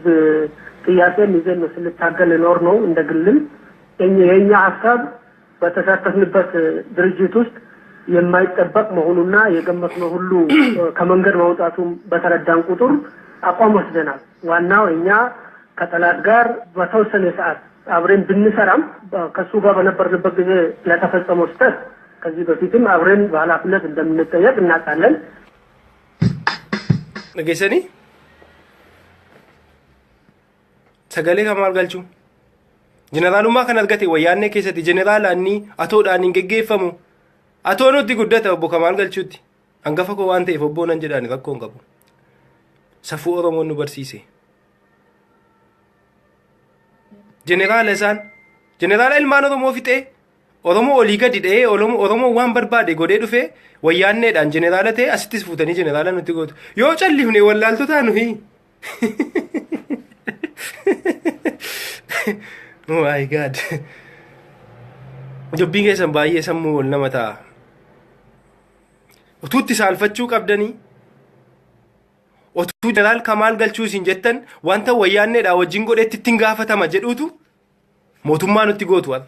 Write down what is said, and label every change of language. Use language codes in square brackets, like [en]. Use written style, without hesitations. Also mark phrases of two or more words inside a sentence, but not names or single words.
[am] ጥያቄን ይዘን ስንታገል ኖር ነው። እንደግልም የኛ ሀሳብ በተሳተፍንበት ድርጅት ውስጥ የማይጠበቅ መሆኑና የገመትነው ሁሉ ከመንገድ መውጣቱ በተረዳን ቁጥር አቋም ወስደናል። ዋናው እኛ ከጠላት ጋር በተወሰነ ሰዓት አብረን ብንሰራም ከሱ ጋር በነበርንበት ጊዜ ለተፈጸመው ስህተት ከዚህ በፊትም አብረን በኃላፊነት እንደምንጠየቅ እናውቃለን። [om] ነገሰኒ sagalee kamaal galchu jeneraalummaa kan argate wayyaannee keessatti jeneraalaanni atoodhaan hin geggeeffamu atoo nutti guddata obbo Kamaal Galchuutti hangafa koo waan ta'eef obbo nan jedhaan rakkoo hin qabu. Safuu Oromoon nu barsiise. Jeneraala ilmaan Oromoo fixee Oromoo olii gadi dha'ee Oromoo waan barbaade godhee dhufee wayyaanneedhaan jeneraala ta'e asittis fuutanii jeneraala nutti gootu. Yoo callifne wallaaltotaa nuyi. [en] Oh my God. [om] Dubbiin keessan baay'ee sammuu wal nama ta'a. Utuutti saalfachuu qabdanii otuu jeneraal Kamaal Galchuu isin jettan wanta wayyaanneedhaa wajjin godhetti ittiin gaafatama jedhuutu mootummaa nutti gootu wal.